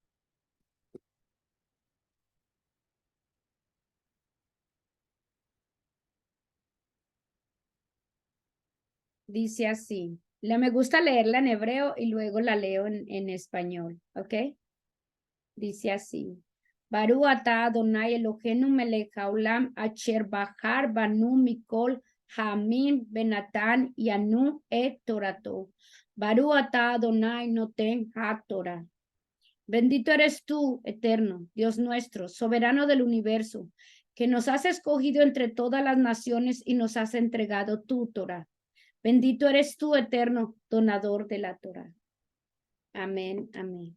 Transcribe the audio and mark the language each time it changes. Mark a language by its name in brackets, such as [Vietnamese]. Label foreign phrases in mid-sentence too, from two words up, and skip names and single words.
[Spanish] Dice así. Me gusta leerla en hebreo y luego la leo en español, ¿ok? Dice así. [Hebrew] ברוך אתה אדוני אלוהינו מלך העולם אשר בחר בנו מכל העמים ונתן לנו את תורתו. ברוך אתה אדוני נותן התורה. [Spanish] Bendito eres tú, eterno, Dios nuestro, soberano del universo, que nos has escogido entre todas las naciones y nos has entregado tu Torah. Bendito eres tú, eterno, donador de la Torah. Amén, amén.